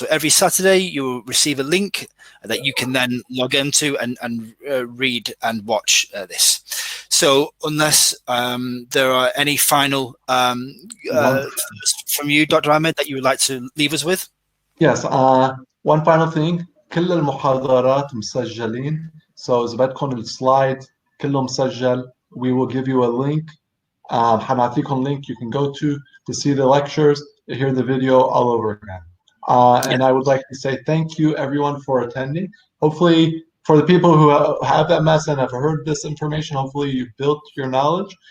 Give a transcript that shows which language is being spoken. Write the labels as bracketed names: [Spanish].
[English] So every Saturday you will receive a link that you can then log into and read and watch this. So unless there are any final from you, Dr. Ahmed, that you would like to leave us with? Yes, one final thing. [Arabic] كل المحاضرات مسجلين. [English] So [Arabic] إذا بدكم السلايد كله مسجل. [English] We will give you a link. [Arabic] حنعطيكم [English] link you can go to see the lectures, to hear the video all over again. And I would like to say thank you everyone for attending. Hopefully for the people who have MS and have heard this information, hopefully you've built your knowledge.